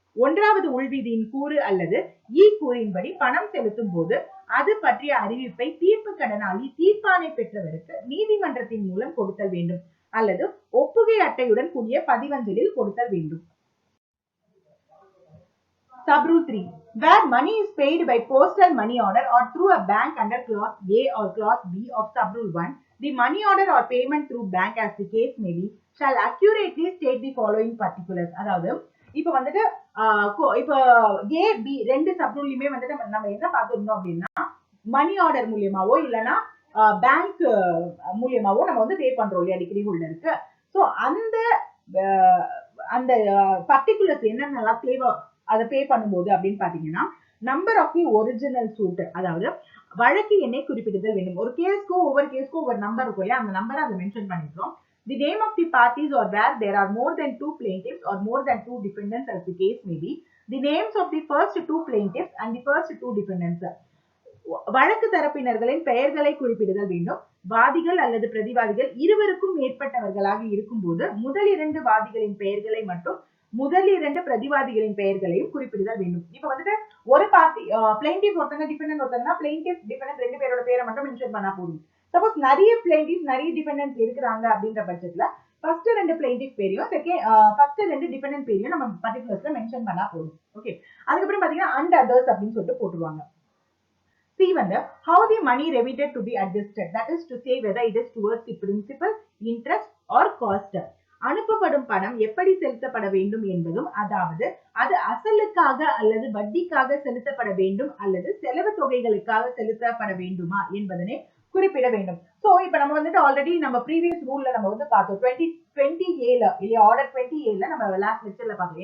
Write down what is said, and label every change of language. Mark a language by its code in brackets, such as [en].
[ta] ஒன்றாவது உள்விதியின் கூறு அல்லது கூறின்படி பணம் செலுத்தும் போது அது பற்றிய அறிவிப்பை தீர்ப்பு கடனாளி தீர்ப்பானை பெற்றவருக்கு நீதிமன்றத்தின் மூலம் கொடுத்தல் வேண்டும் அல்லது ஒப்புகை அட்டையுடன் கூடிய பதிவஞ்சலில் கொடுத்தல் வேண்டும். [en] Subrule 3. Where money is paid by postal money order or through a bank under clause A or clause B of Subrule 1, the money order or payment through bank as the case may be shall accurately state the following particulars. [ta] அதாவது இப்ப வந்துட்டு இப்ப A B ரெண்டு சப்ரூல்லையுமே வந்துட்டு நம்ம என்ன பார்த்திருந்தோம் அப்படின்னா மணி ஆர்டர் மூலியமாவோ இல்லைன்னா பேங்க் மூலியமாவோ நம்ம வந்து பே பண்றோம் இல்லையா டிகிரி ஹோல்டருக்கு. ஸோ அந்த பர்டிகுலர்ஸ் என்னென்னலாம் தேவை அதை பே பண்ணும்போது அப்படின்னு பாத்தீங்கன்னா number of the original suit, அதாவது வழக்கு எண்ணை குறிப்பிடுதல் வேண்டும். ஒரு கேஸ்க்கோ ஒவ்வொரு கேஸ்க்கோ ஒவ்வொரு நம்பர் இருக்கும் இல்லையா, அந்த நம்பரை அதை மென்ஷன் பண்ணிக்கிறோம். [en] The name of the parties or where there are more than 2 plaintiffs or more than 2 defendants as the case may be. The names of the first 2 plaintiffs and the first 2 defendants. [ta] வழக்கு தரப்பினர்களின் பெயர்களை குறிப்பிடுதல் வேண்டும். வாதிகள் அல்லது பிரதிவாதிகள் இருவருக்கும் மேற்பட்டவர்களாக இருக்கும்போது முதல் 2 வாதிகளின் பெயர்களை மற்றும் முதல் 2 பிரதிவாதிகளின் பெயர்களையும் குறிப்பிடுதல் வேண்டும். இப்ப வந்துட்டு ஒரு பார்ட்டி பிளைண்டிஃப் ஒருத்தங்க டிபெண்டன்ட் ஒருத்தங்க பிளைண்டிஃப் டிபெண்டன்ட் 2 பேரோட பேரை மட்டும் மென்ஷன் பண்ணா போதும். சப்போஸ் நிறைய பிளைண்டிஃப் நிறைய டிபெண்டன்ட் இருக்கிறாங்க அப்படின்ற பட்சத்துல ஃபர்ஸ்ட் 2 பிளைண்டிஃப் பேரையும் ஃபர்ஸ்ட் 2 டிபெண்டன்ட் பேரையும் நம்ம பர்டிகுலர்ஸ்ல மென்ஷன் பண்ணா போதும். ஓகே, அதுக்கப்புறம் பாத்தீங்கன்னா அண்ட் அதர்ஸ் அப்படின்னு சொல்லிட்டு போட்டுருவாங்க. [en] C வந்து how the money remitted to be adjusted, that is to say whether it is towards the principal, interest or cost. [ta] அனுப்பப்படும் பணம் எப்படி செலுத்தப்பட வேண்டும் என்பதும், அதாவது அது அசலுக்காக அல்லது வட்டிக்காக செலுத்தப்பட வேண்டும் அல்லது செலவு தொகைகளுக்காக செலுத்தப்பட வேண்டுமா என்பதனை குறிப்பிட வேண்டும். சோ இப்ப நம்ம வந்துட்டு ஆல்ரெடி நம்ம ப்ரீவியஸ் ரூல்ல நம்ம வந்து பார்த்தோம் 20A இல்லையா, ஆர்டர் 20A நம்ம லாஸ்ட் லெக்சர்ல பார்த்தோம்.